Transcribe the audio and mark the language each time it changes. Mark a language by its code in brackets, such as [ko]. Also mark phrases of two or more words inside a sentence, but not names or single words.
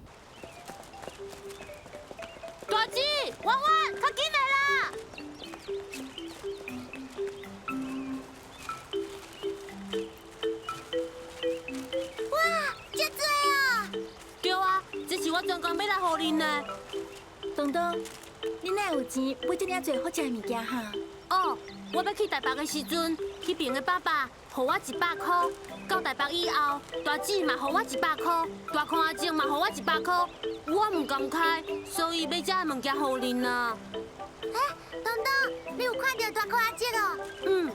[nan] 大姊，婉婉，快进来啦！哇，这多哦！对啊，这是我专工要来互恁的。东东，你哪有钱买这么多好食的物件哈？哦，我要去台北的时阵，迄边的爸爸互我100块，到台北以后，大姊嘛互我100块，大康阿静嘛互我100块，我唔敢开，所以要这物件互恁啊。东东，你有看到大块阿姐哦？